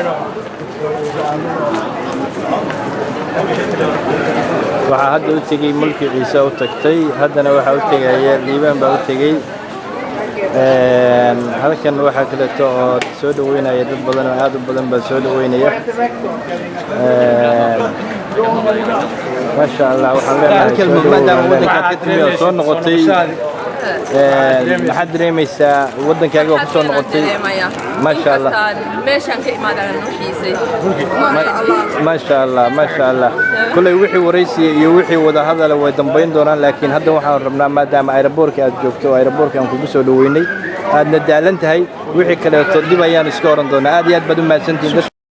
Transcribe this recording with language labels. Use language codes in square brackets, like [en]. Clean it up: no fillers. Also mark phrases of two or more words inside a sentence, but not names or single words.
[so] waxaa hadda u tegay mulki Ciise u tagtay haddana waxa u tegaya liibaan baa u tegay. halkan waxa kale oo soo dhaweynaya dad badan oo aad u badan baa soo dhaweynaya. [ar] ما شاء الله [so] waxaan leenahay maadaama wadanka ka timid soo noqotay maxaad dareemaysaa wadankaaga ku soo noqotay [ar] ما شاء الله [so] meeshaan ka imaadaan nuuxiisay [ar] ما شاء الله ما شاء الله [so] kulay wixii waraysi iyo wixii wada hadal way dambeyn doonaan laakiin hadda waxaan rabnaa maadaama airportka aad joogto airportka aan kugu soo dhaweynay aadna daalan tahay wixii kale oo dib ayaan iska oran doonaa. aad iyo aad baad u mahadsantihiin.